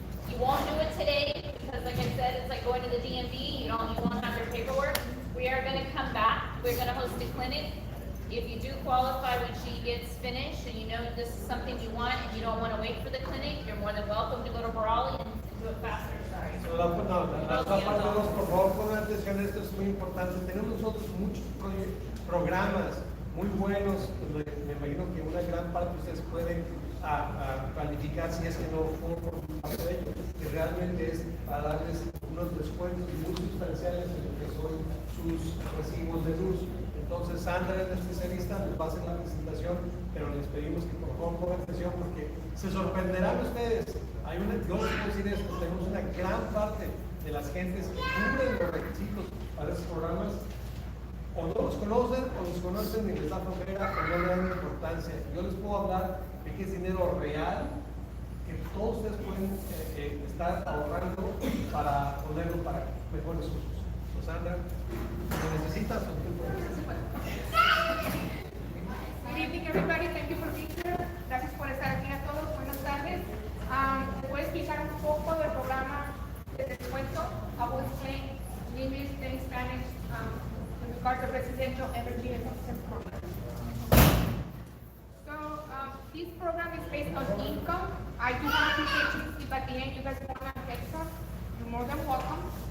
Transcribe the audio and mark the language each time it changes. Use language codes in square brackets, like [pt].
[en] You won't do it today because, like I said, it's like going to the DMV. You won't have your paperwork. We are going to come back. We're going to host a clinic. If you do qualify when she gets finished and you know this is something you want and you don't want to wait for the clinic, you're more than welcome to go to Brawley and do it faster. Sorry. [es] La parte 2, por favor, pongan atención, esto es muy importante. Tenemos nosotros muchos programas muy buenos, donde me imagino que una gran parte de ustedes pueden calificar si es que no forman parte de ellos, que realmente es a darles unos descuentos muy sustanciales en lo que son sus recibos de luz. Entonces Sandra es la especialista, les va a hacer la presentación, pero les pedimos que por favor pongan atención porque se sorprenderán ustedes. Yo les puedo decir esto, tenemos una gran parte de las gentes que cumplen los requisitos para esos programas o no los conocen o los conocen y les da flojera o no le dan importancia. Yo les puedo hablar de que es dinero real que todos ustedes pueden estar ahorrando para ponerlo para mejores usos. Sandra, ¿lo necesitas o tú puedes? [en] Good evening, everybody. Thank you for being here. [es] Gracias por estar aquí a todos. Buenas tardes. Les voy a explicar un poco del programa de descuento. [en] I will explain in English and Spanish in regards to residential energy assistance program. So this program is based on income. I do have applications. If at the end you guys want an extra, you're more than welcome.